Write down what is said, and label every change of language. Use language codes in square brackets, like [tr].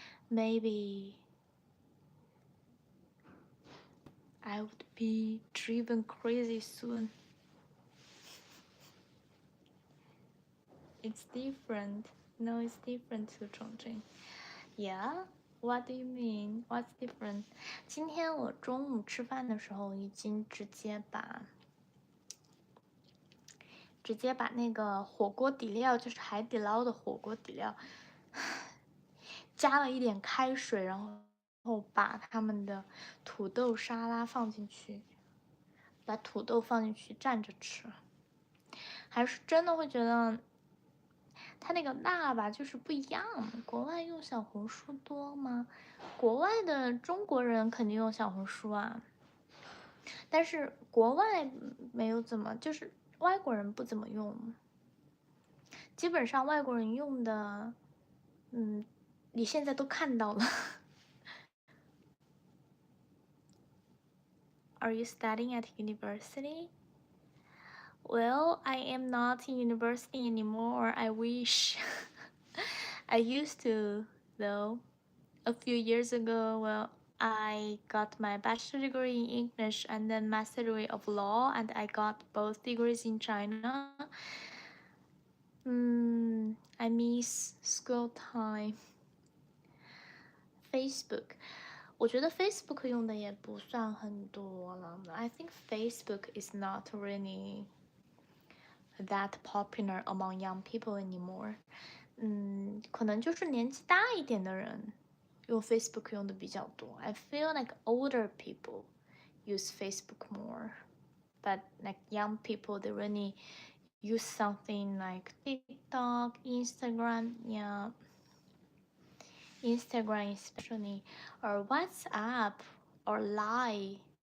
[en] Maybe I would be driven crazy soon. It's different. No, it's different to Chongqing. Yeah? What do you mean? What's different? [zh] 今天我中午吃饭的时候已经直接把那个火锅底料，就是海底捞的火锅底料，加了一点开水，然后把他们的土豆沙拉放进去，把土豆放进去蘸着吃，还是真的会觉得它那个辣吧，就是不一样。国外用小红书多吗？国外的中国人肯定用小红书啊，但是国外没有怎么，就是外国人不怎么用。基本上外国人用的，你现在都看到了。 [en] Are you studying at university? Well, I am not in university anymore. I wish. I used to, though. A few years ago, well, I got my bachelor degree in English and then master degree of law, and I got both degrees in China. I miss school time. Facebook. [zh] 我觉得 Facebook 用的也不算很多了。 [en] I think Facebook is not really that popular among young people anymore. [zh] 可能就是年纪大一点的人用 Facebook 用的比较多。 [en] I feel like older people use Facebook more, but like young people, they really use something like TikTok, Instagram, yeah. Instagram especially, or WhatsApp, or Line.